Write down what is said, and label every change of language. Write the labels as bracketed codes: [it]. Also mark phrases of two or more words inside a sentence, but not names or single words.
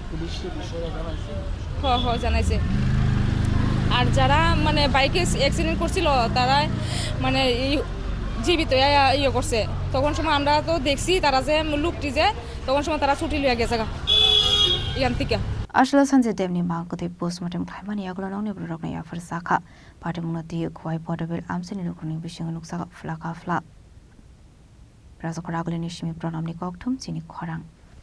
[bn] জানাইছে আর যারা মানে বাইকে অ্যাক্সিডেন্ট করছিল তারা মানে জীবিত করছে তখন সময় আমরা তো দেখছি তারা যে লোকটি যে তখন সময় তারা ছুটি লিয়ে গেছে ইয়ান থেকে [trp] Ashla Sanjib Devni Mangkote postmortem Klaimani Yakulo Noni Brokna Yafar Saka Patimung Khowai Padmabil Amchaio Nukuni Bishing Nuksa Flaka Fla Razakora Nishimi Pronamni Koktum Chini Khorang